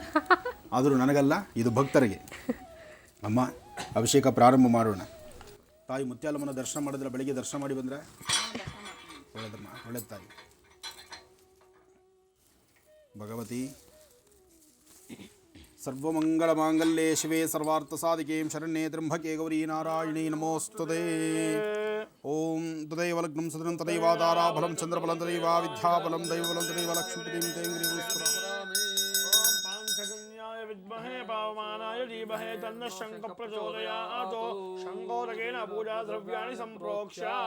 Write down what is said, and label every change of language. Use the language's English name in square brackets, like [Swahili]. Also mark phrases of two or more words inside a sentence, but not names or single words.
[Kannada] ಆದರೂ ನನಗಲ್ಲ, ಇದು ಭಕ್ತರಿಗೆ. ಅಮ್ಮ, ಅಭಿಷೇಕ ಪ್ರಾರಂಭ ಮಾಡೋಣ. ತಾಯಿ ಮುತ್ಯಾಲಮ್ಮನ ದರ್ಶನ ಮಾಡಿದ್ರೆ, ಬೆಳಿಗ್ಗೆ ದರ್ಶನ ಮಾಡಿ ಬಂದರೆ ಒಳ್ಳೆದಮ್ಮ, ಒಳ್ಳೆದು ತಾಯಿ. [Sanskrit] ಭಗವತಿ ಸರ್ವಮಂಗಳಮಾಂಗಲ್ಯೆ ಶಿವೆ ಸರ್ವಾರ್ಥಸಾಧಿಕೆ ಶರಣ್ಯೆ ತ್ರ್ಯಂಬಕೆ ಗೌರಿ ನಾರಾಯಣಿ ನಮೋಸ್ತುತೆ. ಓಂ ತದೈವ ಲಗ್ನಂ ಸದನಂ ತದೈವಾಧಾರಾಫಲಂ ಚಂದ್ರಫಲಂ ತದೈವ ವಿದ್ಯಾಫಲಂ ದೈವಫಲಂ ತದೈವ ಲಕ್ಷ್ಮೀಪತಿಂ ತೇಂಗ್ರೀ विद्महे पावमानाय धीमहि तन्नः शङ्खः प्रचोदयात्. शङ्खोदकेन पूजा द्रव्याणि सम्प्रोक्ष्य.